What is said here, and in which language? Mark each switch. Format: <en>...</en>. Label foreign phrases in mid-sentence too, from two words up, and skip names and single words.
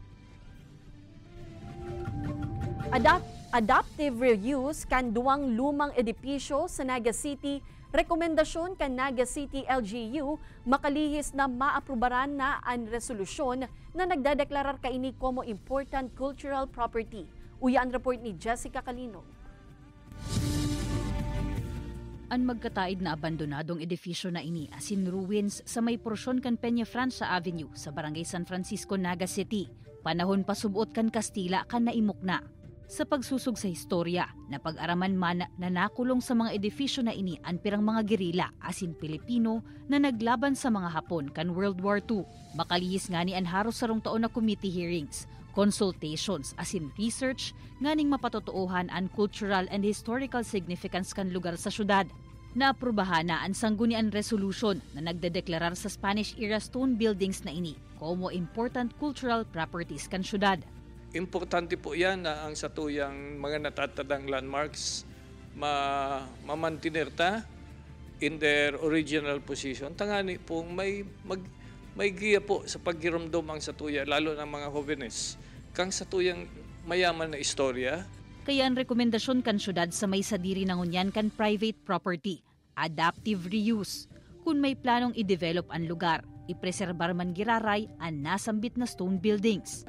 <en>Adaptive reuse</en> <bik>kan duwang lumang edipisyo sa Naga City. Rekomendasyon kan Naga City LGU makalihis na maaprubaran na ang resolusyon na nagdadeklarar kaini como</bik> <en>important cultural property.</en> <bik>Uya ang report ni Jessica Calino. Ang magkataid na abandonadong edifisyo na ini asin ruins sa may porsyon kan Peña Francia Avenue sa Barangay San Francisco, Naga City. Panahon pa subuot kan Kastila kan naimok na. Sa pagsusog sa historya, napag-araman man na nakulong sa mga edifisyo na ini ang pirang mga gerila asin Pilipino na naglaban sa mga Hapon kan World War II. Makalihis nga ni anharos sarong taon na</bik> <en>committee hearings,</en> <bik>consultations asin research nganing mapatotoohan ang</bik> <en>cultural and historical significance</en> <bik>kan lugar sa syudad. Naaprubahan na ang sanggunian resolution na nagdedeklarar sa</bik> <en>Spanish-era stone buildings</en> <bik>na ini como</bik> <en>important cultural properties</en> <bik>kan syudad. Importante po yan na ang satuyang mga natatadang landmarks mamantinerta</bik> <en>in their original position.</en> <bik>Tangani po may giya po sa paggiramdom ang satuya, lalo ng mga jóvenes, kang satuyang mayaman na istorya. Kaya ang rekomendasyon kan syudad sa may sadiri na ngunyan kan</bik> <en>private property, adaptive reuse.</en> <bik>Kung may planong i-develop ang lugar, ipreserbar man giraray ang nasambit na</bik> <en>stone buildings.</en>